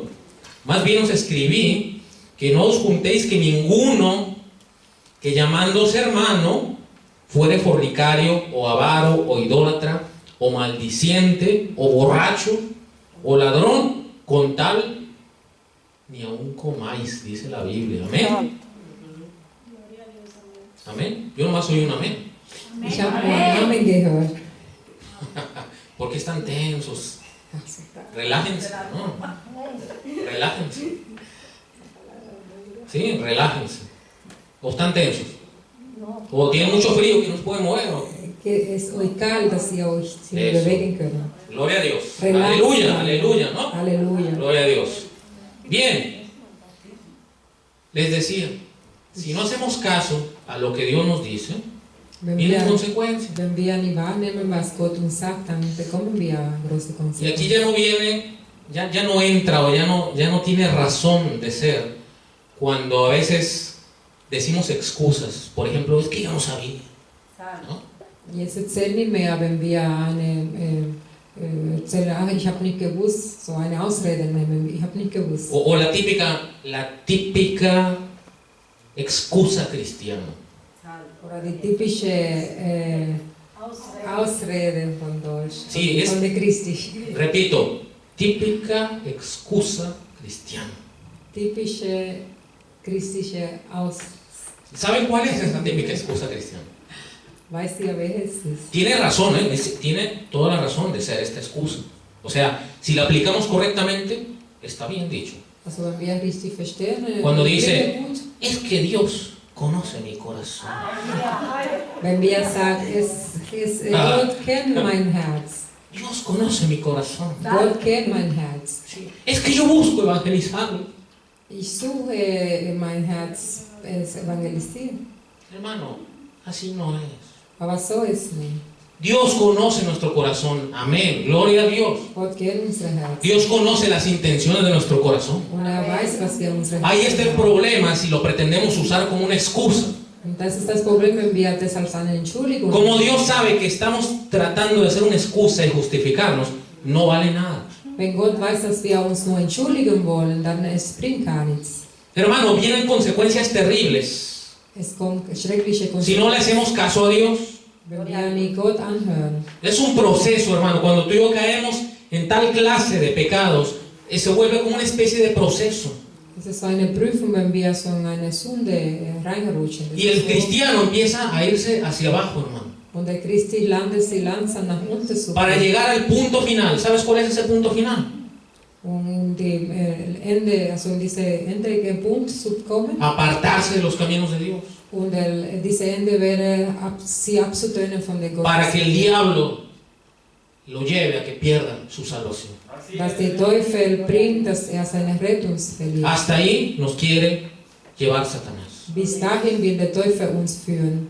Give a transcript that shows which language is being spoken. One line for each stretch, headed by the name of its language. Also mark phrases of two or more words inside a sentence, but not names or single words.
Spanish: Más bien os escribí que no os juntéis que ninguno que llamándose hermano fuere fornicario, o avaro, o idólatra, o maldiciente, o borracho, o ladrón, con tal ni aún comáis, dice la Biblia. Amén. Amén. Yo nomás oí un amén.
German: Ich habe nur Amen gehört.
Spanish: ¿Por qué están tensos? Relájense, ¿no? Relájense. Sí, relájense. ¿O están tensos? ¿O tienen mucho frío que no se pueden mover? ¿O?
German: Que es euch kalt, dass ihr euch ziemlich
Spanish: Eso.
German: bewegen könnt.
Spanish: Gloria a Dios. Relájense. Aleluya, aleluya, ¿no?
German: Halleluja.
Spanish: Gloria a Dios. Bien. Les decía, si no hacemos caso a lo que Dios nos dice,
German: Wenn
Spanish: vienen
German: wir,
Spanish: consecuencias.
German: wenn wir nicht wahrnehmen, was Gott uns sagt, dann bekommen wir große
Spanish: Y aquí
German: Konsequenzen.
Spanish: ya no viene, ya no entra o ya no tiene razón de ser cuando a veces decimos excusas. Por ejemplo, es que yo no sabía, Santo. ¿no?
German: Jetzt erzählt nicht mehr, wenn wir eine erzähle, ach, ich habe nicht gewusst, so eine Ausrede nehmen, ich habe nicht gewusst.
Spanish: O la típica excusa cristiana.
German: Oder die typische Ausrede von Deutsch,
Spanish: Sí,
German: von der Christi.
Spanish: repito, típica excusa cristiana.
German: Typische christliche Ausrede.
Spanish: ¿Saben cuál es esa típica excusa cristiana?
German: Weißt ihr, wer es ist?
Spanish: Tiene razón, tiene toda la razón de ser esta excusa. O sea, si la aplicamos correctamente, está bien dicho.
German: Also wenn wir richtig verstehen,
Spanish: Cuando
German: klingt
Spanish: dice,
German: gut.
Spanish: es que Dios conoce mi corazón.
German: Wenn wir sagen, Gott kennt mein Herz.
Spanish: Dios conoce mi corazón.
German: Gott kennt mein Herz.
Spanish: Sí. Es que yo busco evangelizarlo.
German: Ich suche in mein Herz es evangelisieren.
Spanish: Hermano, así no es.
German: Aber so ist nicht.
Spanish: Dios conoce nuestro corazón. Amén. Gloria a Dios.
German: Gott kennt unser Herz.
Spanish: Dios conoce las intenciones de nuestro corazón.
German: Und weiß, was wir in unserem
Spanish: Ahí
German: Herzen
Spanish: está el
German: haben.
Spanish: problema si lo pretendemos usar como una excusa.
German: Und das ist das Problem, wenn wir das als eine Entschuldigung
Spanish: Como Dios sabe que estamos tratando de hacer una excusa y justificarnos, no vale nada.
German: Wenn Gott weiß, dass wir uns nur entschuldigen wollen, dann es bringt gar nichts.
Spanish: Hermano, vienen consecuencias terribles
German: Es kommt schreckliche
Spanish: si no le hacemos caso a Dios.
German: wenn wir nicht Gott anhören.
Spanish: Es un proceso, hermano. Cuando tú y yo caemos en tal clase de pecados, se vuelve como una especie de proceso.
German: Es ist so eine Prüfung, wenn wir so in eine Sünde reinrutschen. Das
Spanish: Y el
German: ist so.
Spanish: cristiano empieza a irse hacia abajo, hermano,
German: Und der Christi landet sie langsam nach unten zu
Spanish: para
German: gehen.
Spanish: llegar al punto final. ¿Sabes cuál es ese punto final?
German: Um dem Ende, also in diese endliche Punkt zu kommen.
Spanish: Apartarse de los caminos de Dios.
German: Und diese Ende wäre, sie abzutönen von der
Spanish: Para que el
German: Gottes.
Spanish: diablo lo lleve a que pierda su salvación.
German: Dass der Teufel bringt, dass seine Rettung verliert.
Spanish: Hasta ahí nos quiere llevar Satanás.
German: Bis dahin will der Teufel uns führen.